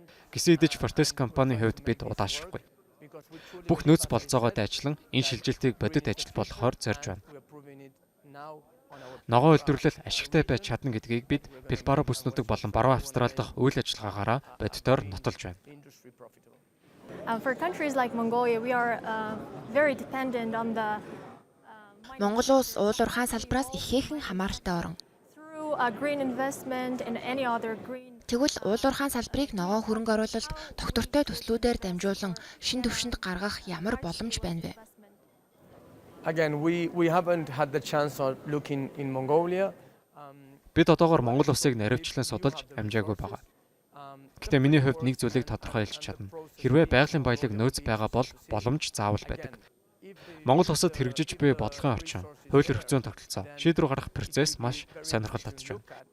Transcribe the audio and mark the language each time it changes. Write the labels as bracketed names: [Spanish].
[Mongolian] Гэсэн хэдиж Fortes компанийн хувьд бид удаашрахгүй. Бүх нөөц болцоогоод ажиллан энэ шилжилтийг бодит ажил болохоор зорж байна. Ногоон үйлдвэрлэл ашигтай байж чадна гэдгийг бид Пилбаро бүснүүдэг болон Баруун Австрали дахь үйл ажиллагаагаараа бодитоор нотолж байна. [English] For countries like Mongolia, we are very dependent on the [Mongolian] Монгол улс уулуурхаан салбараас ихээхэн хамааралтай орон. [English] through green investment and any other green. [Mongolian] Тэгвэл уулуурхаан салбарыг ногоон хөрөнгө оруулалт тогтвортой төслүүдээр дамжуулан шин түвшинд гаргах ямар боломж байна вэ? [English] Again, we haven't had the chance of looking in Mongolia. [Mongolian] Бид одоогоор Монгол улсыг наривчлан судалж амжаагүй байгаа. Гэхдээ миний хувьд нэг зүйлийг тодорхой хэлж чадна. Хэрвээ байгалийн баялаг нөөц байгаа бол боломж заавал байдаг. Монгол улсад хэрэгжиж буй бодлогын орчин, хууль эрх зүйн тогтолцоо, шийдвэр гаргах процесс маш сонирхол татж байна.